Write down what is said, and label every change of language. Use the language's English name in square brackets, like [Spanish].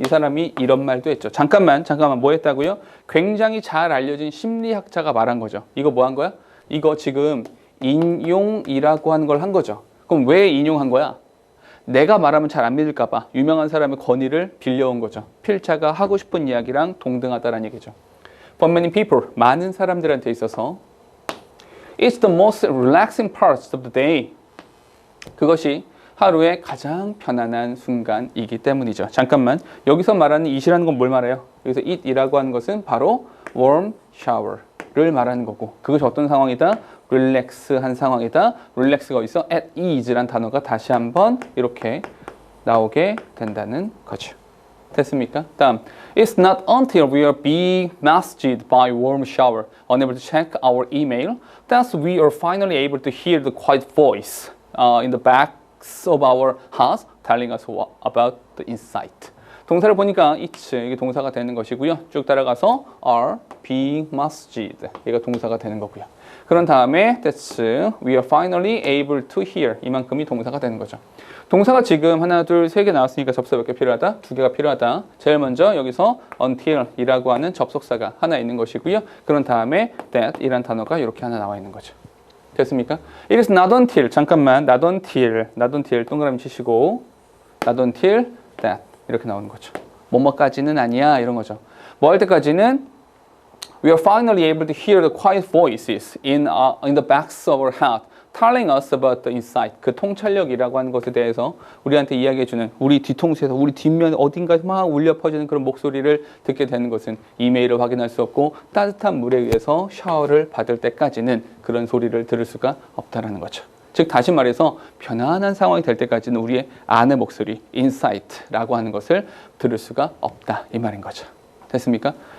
[Korean] 이 사람이 이런 말도 했죠. 잠깐만 뭐 했다고요? 굉장히 잘 알려진 심리학자가 말한 거죠. 이거 뭐 한 거야? 이거 지금 인용이라고 하는 걸 한 거죠. 그럼 왜 인용한 거야? 내가 말하면 잘 안 믿을까 봐 유명한 사람의 권위를 빌려온 거죠. 필자가 하고 싶은 이야기랑 동등하다라는 얘기죠. [English] For many people, [Korean] 많은 사람들한테 있어서 [English] It's the most relaxing part of the day. [Korean] 그것이 하루의 가장 편안한 순간이기 때문이죠. 잠깐만, 여기서 말하는 it이라는 건 뭘 말해요? 여기서 it이라고 하는 것은 바로 warm shower를 말하는 거고 그것이 어떤 상황이다? 릴렉스한 상황이다. 릴렉스가 어디서? at ease란 단어가 다시 한번 이렇게 나오게 된다는 거죠. 됐습니까? [English] 다음, It's not until we are being massaged by warm shower, unable to check our email, that we are finally able to hear the quiet voice in the backs of our hearts telling us about the insight. [Korean] 동사를 보니까 it's 이게 동사가 되는 것이고요. 쭉 따라가서 are being massaged 이게 동사가 되는 거고요. 그런 다음에 [English] that's we are finally able to hear [Korean] 이만큼이 동사가 되는 거죠. 동사가 지금 하나, 둘, 세 개 나왔으니까 접속사 몇 개 필요하다? 두 개가 필요하다. 제일 먼저 여기서 until 이라고 하는 접속사가 하나 있는 것이고요. 그런 다음에 that 이란 단어가 이렇게 하나 나와 있는 거죠. 됐습니까? [English] It is not until, [Korean] 잠깐만, [English] not until [Korean] 동그라미 치시고 [English] not until that [Korean] 이렇게 나오는 거죠. 뭐뭐까지는 아니야 이런 거죠. 뭐 할 때까지는 [English] we are finally able to hear the quiet voices in the backs of our heart telling us about the insight. [Korean] 그 통찰력이라고 하는 것에 대해서 우리한테 이야기해주는 우리 뒤통수에서 우리 뒷면 어딘가 막 울려 퍼지는 그런 목소리를 듣게 되는 것은 이메일을 확인할 수 없고 따뜻한 물에 의해서 샤워를 받을 때까지는 그런 소리를 들을 수가 없다라는 거죠. 즉 다시 말해서 편안한 상황이 될 때까지는 우리의 안의 목소리, insight라고 하는 것을 들을 수가 없다 이 말인 거죠. 됐습니까?